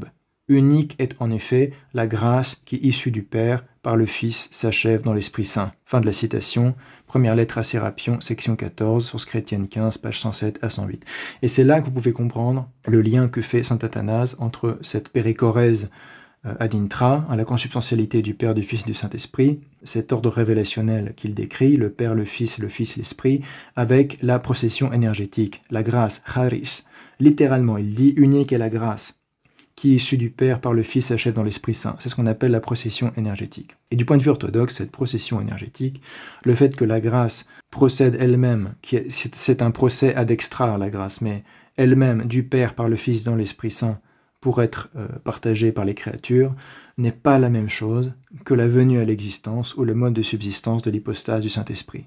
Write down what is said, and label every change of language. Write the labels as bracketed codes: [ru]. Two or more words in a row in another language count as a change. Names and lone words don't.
[fr] Unique est en effet la grâce qui, issue du Père, par le Fils, s'achève dans l'Esprit Saint. » Fin de la citation, première lettre à Sérapion, section 14, Sources chrétiennes 15, pages 107 à 108. Et c'est là que vous pouvez comprendre le lien que fait saint Athanase entre cette péricorèse [la] ad intra, [fr] à la consubstantialité du Père, du Fils et du Saint-Esprit, cet ordre révélationnel qu'il décrit, le Père, le Fils, l'Esprit, avec la procession énergétique, la grâce, charis. Littéralement, il dit « unique est la grâce » qui, issue du Père par le Fils, s'achève dans l'Esprit Saint. C'est ce qu'on appelle la procession énergétique. Et du point de vue orthodoxe, cette procession énergétique, le fait que la grâce procède elle-même, c'est un procès [la] ad extra, [fr] la grâce, mais elle-même du Père par le Fils dans l'Esprit Saint, pour être partagée par les créatures, n'est pas la même chose que la venue à l'existence ou le mode de subsistance de l'hypostase du Saint-Esprit.